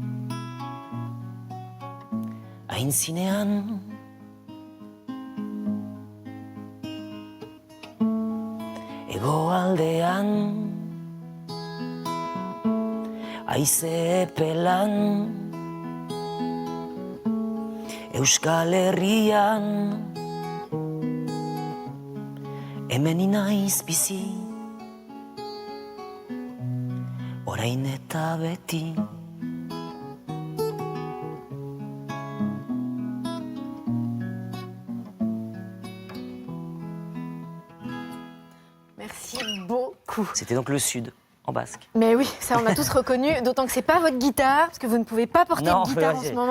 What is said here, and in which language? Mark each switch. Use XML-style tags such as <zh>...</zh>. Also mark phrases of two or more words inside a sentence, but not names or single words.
<eu>aintzinean, hegoaldean, haize pelan, Euskal Herrian, hemen inaiz bizi, orain eta beti.</eu> <fr>Merci beaucoup. C'était donc le Sud, en basque. Mais oui, ça on a tous reconnu, d'autant que c'est pas votre guitare, parce que vous ne pouvez pas porter de guitare en ce moment.</fr>